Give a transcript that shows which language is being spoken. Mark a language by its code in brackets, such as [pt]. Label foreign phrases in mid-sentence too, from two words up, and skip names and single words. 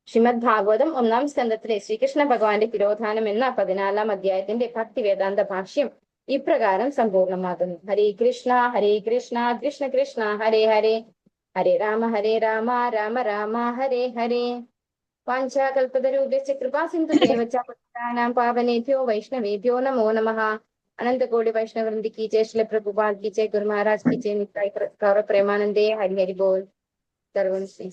[ml] ശ്രീമദ് ഭാഗവതം 1-ാം സ്കന്ധത്തിലെ ശ്രീകൃഷ്ണ ഭഗവാന്റെ തിരോധാനം എന്ന 14-ാം അധ്യായത്തിന്റെ ഭക്തി വേദാന്ത ഭാഷ്യം ഇപ്രകാരം സമ്പൂർണ്ണമാകുന്നു. [sa] ഹരേ കൃഷ്ണ കൃഷ്ണ കൃഷ്ണ ഹരേ ഹരേ, ഹരേ രാമ രാമ രാമ ഹരേ ഹരേ. വാഞ്ചാകൽപതരൂപസ്യ കൃപാ സിന്ധുദേവ ച പതിതാനാം പാവനേഭ്യോ വൈഷ്ണവേഭ്യോ നമോ നമഃ. [hi] अनंत कोटि वैष्णव वृंद की जय, श्री प्रभुपाद की जय, गुरु महाराज की जय, निताई गौर प्रेमानंदे, हरि हरि बोल. [sa] सर्वं श्री